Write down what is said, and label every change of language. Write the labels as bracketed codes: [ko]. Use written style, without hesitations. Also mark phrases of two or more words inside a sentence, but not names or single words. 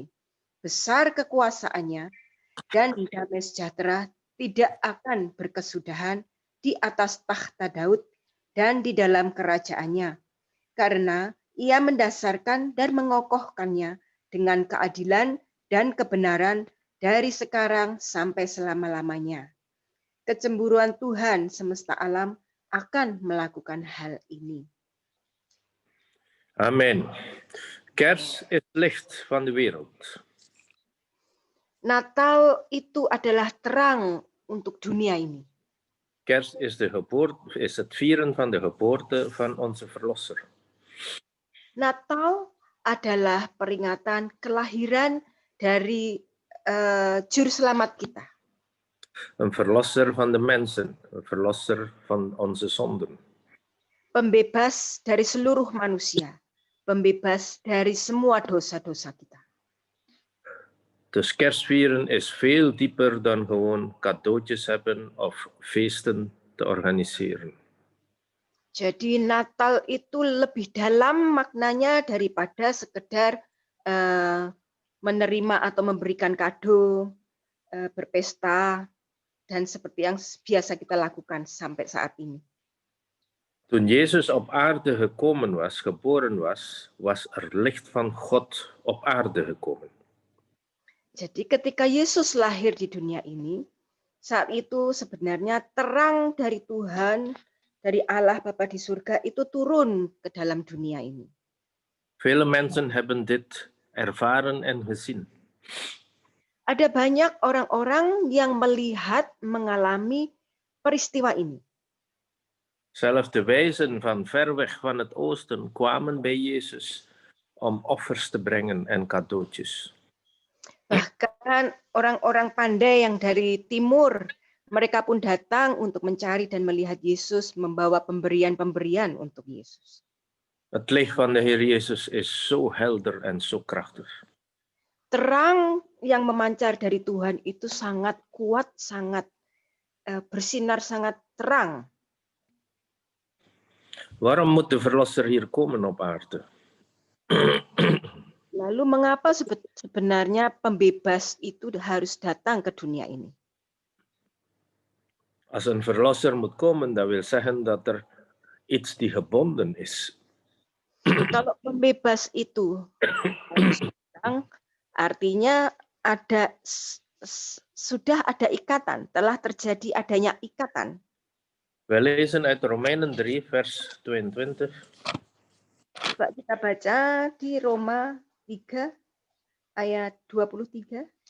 [id] Besar kekuasaannya, dan damai sejahtera tidak akan berkesudahan di atas takhta Daud dan di dalam kerajaannya, karena ia mendasarkan dan mengokohkannya dengan keadilan dan kebenaran dari sekarang sampai selama-lamanya. Kecemburuan Tuhan semesta alam akan melakukan hal ini. Amen. [nl] Kers is licht van de wereld. [id] Natal itu adalah terang untuk dunia ini. [nl] Kers is het vieren van de geboorte van onze Verlosser. [id] Natal adalah peringatan kelahiran dari Juru Selamat kita. [nl] Een verlosser van de mensen, een verlosser van onze zonden. [id] Pembebas dari seluruh manusia, pembebas dari semua dosa-dosa kita. [nl] Dus kerstvieren is veel dieper dan gewoon cadeautjes hebben of feesten te organiseren. [id] Jadi Natal itu lebih dalam maknanya daripada sekedar menerima atau memberikan kado, berpesta, dan seperti yang biasa kita lakukan sampai saat ini. [nl] Toen Jezus op aarde gekomen was, geboren was, was er licht van God op aarde gekomen. [id] Jadi ketika Yesus lahir di dunia ini, saat itu sebenarnya terang dari Tuhan, dari Allah Bapa di surga itu turun ke dalam dunia ini. [nl] Vele mensen hebben dit ervaren en gezien. [id] Ada banyak orang-orang yang melihat, mengalami peristiwa ini. [nl] Zelfs de wijzen van ver weg van het oosten kwamen bij Jezus om offers te brengen en cadeautjes. [id] Bahkan orang-orang pandai yang dari timur, mereka pun datang untuk mencari dan melihat Yesus, membawa pemberian-pemberian untuk Yesus. [nl] Het licht van de Heer Jezus is zo helder en zo krachtig. [id] Terang yang memancar dari Tuhan itu sangat kuat, sangat bersinar, sangat terang. [nl] Waarom moet de Verlosser hier komen op aarde? [id] Lalu mengapa sebenarnya pembebas itu harus datang ke dunia ini? [nl] Als een Verlosser moet komen, dat wil zeggen dat er iets die gebonden is. [id] Kalau pembebas itu harus datang, artinya sudah ada ikatan, telah terjadi adanya ikatan. [nl] Wij lezen uit Romeinen 3, vers 22. [id] Coba kita baca di Roma 3 ayat 23.